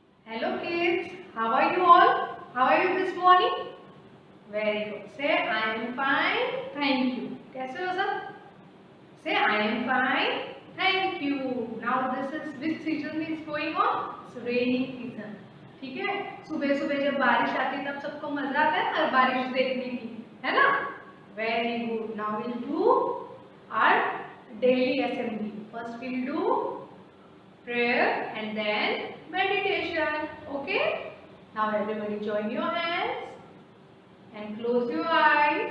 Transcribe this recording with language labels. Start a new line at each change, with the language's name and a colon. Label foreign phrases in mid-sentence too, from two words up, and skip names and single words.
English: Hello kids, how are you all? How are you this morning? Very good. Say I am fine, thank you.
Hindi: कैसे हो सब?
English: Say I am fine, thank you. Now this is which season is going on? It's raining season.
Hindi: ठीक है? सुबह सुबह जब बारिश आती है तब सबको मजा आता है ना बारिश देखने की, है ना?
English: Very good. Now we'll do our daily assembly. First we'll do prayer and then meditation. Okay? Now everybody join your hands and close your eyes.